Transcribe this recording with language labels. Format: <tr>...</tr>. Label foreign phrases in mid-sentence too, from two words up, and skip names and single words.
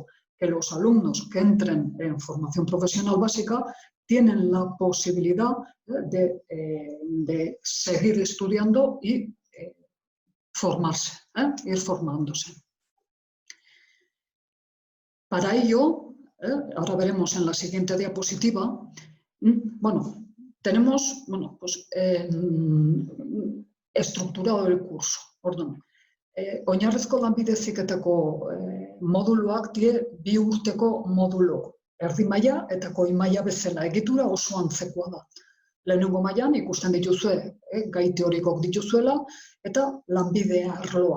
<es>Que los alumnos que entren en formación profesional básica tienen la posibilidad de seguir estudiando y formarse, ir formándose. Para ello, ahora veremos en la siguiente diapositiva, bueno, tenemos estructurado el curso.</es> <eu>Oinarrizko lanbide heziketako moduluak die 2 urteko modulu. Erdi maila eta goi maila bezala, egitura oso antzekoa da. Lehenengo mailan ikusten dituzue, gai teorikok dituzuela, eta lanbide arloa.</eu>